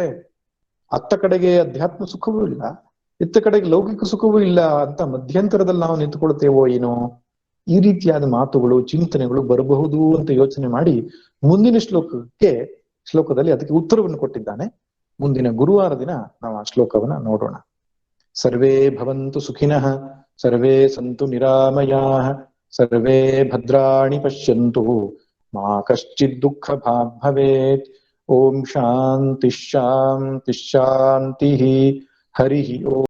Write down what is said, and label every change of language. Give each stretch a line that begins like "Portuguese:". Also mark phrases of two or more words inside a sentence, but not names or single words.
Kannada: ಅತ್ತ ಕಡೆಗೆ ಅಧ್ಯಾತ್ಮ ಸುಖವೂ ಇಲ್ಲ, ಇತ್ತ ಕಡೆಗೆ ಲೌಕಿಕ ಸುಖವೂ ಇಲ್ಲ ಅಂತ ಮಧ್ಯಂತರದಲ್ಲಿ ನಾವು ನಿಂತುಕೊಳ್ತೇವೋ ಏನೋ. ಈ ರೀತಿಯಾದ ಮಾತುಗಳು, ಚಿಂತನೆಗಳು ಬರಬಹುದು ಅಂತ ಯೋಚನೆ ಮಾಡಿ ಮುಂದಿನ ಶ್ಲೋಕದಲ್ಲಿ ಅದಕ್ಕೆ ಉತ್ತರವನ್ನು ಕೊಟ್ಟಿದ್ದಾನೆ. ಮುಂದಿನ ಗುರುವಾರ ದಿನ ನಾವು ಆ ಶ್ಲೋಕವನ್ನ ನೋಡೋಣ.
Sanskrit: ಸರ್ವೇ ಭವಂತು ಸುಖಿನಃ, ಸರ್ವೇ ಸಂತು ನಿರಾಮಯಾಃ, ಸರ್ವೇ ಭದ್ರಾಣಿ ಪಶ್ಯಂತು, ಮಾ ಕಶ್ಚಿತ್ ದುಃಖ ಭಾಗ್ ಭವೇತ್. ಓಂ ಶಾಂತಿ ಶಾಂತಿ ಶಾಂತಿ. ಹರಿ ಓಂ.